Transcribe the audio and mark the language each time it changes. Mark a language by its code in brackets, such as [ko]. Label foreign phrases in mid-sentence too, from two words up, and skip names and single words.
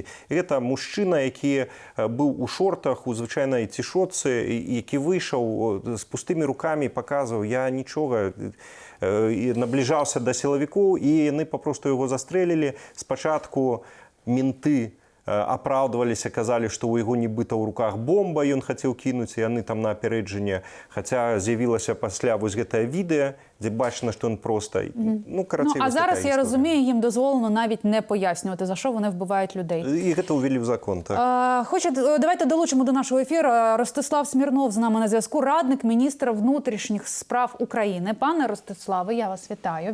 [be] І гэта мужчына, які быў у шортах, у звычайнай цішотцы, які выйшаў з пустымі рукамі, паказваў: я нічога, і набліжаўся да сілавікоў, і яны папросту яго застрэлілі. Спачатку менты апраўдваліся, казалі, што ў яго нібыта ў руках бомба, ён хацеў кінуць, і яны там на апярэджанне. Хаця з'явілася пасля вось гэтае відэа, [uk] де бачно, що він просто, а зараз, я розумію, їм дозволено навіть не пояснювати, за що вони вбивають людей. І це ввели в закон, так. Давайте долучимо до нашого ефіру. Ростислав Смірнов з нами на зв'язку, радник міністра внутрішніх справ України. Пане Ростиславе, я вас вітаю.